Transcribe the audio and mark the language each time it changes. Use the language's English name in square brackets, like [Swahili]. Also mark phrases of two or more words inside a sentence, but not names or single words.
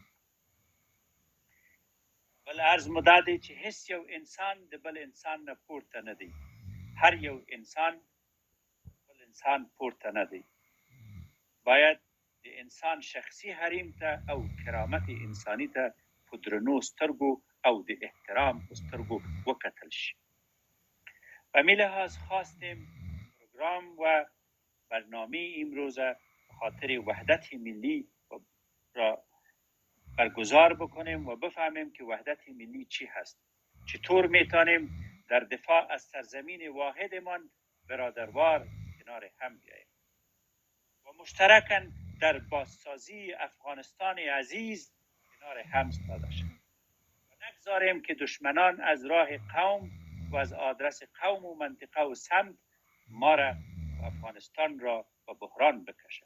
[Pashto] بل عرض مو دا دی چې هیڅ یو انسان د بل انسان نه پورته نه دی. هر یو انسان پورته نه دی. باید د انسان شخصي حریم ته او کرامت انساني ته په درنو سترګو او د احترام په سترګو وکتل شي. [Persian] به همین لحاظ خواستیم پروگرام و برنامه امروز به خاطر وحدت ملی را برگزار بکنیم و بفهمیم که وحدت ملی چی هست. چطور میتونیم در دفاع از سرزمین واحدمان برادروار کنار هم بیاییم و مشترکاً در بازسازی افغانستان عزیز کنار هم ایستاده شود و نگذاریم که دشمنان از راه قوم و از آدرس قوم و منطقه و سمت ما را و افغانستان را به بحران بکشد.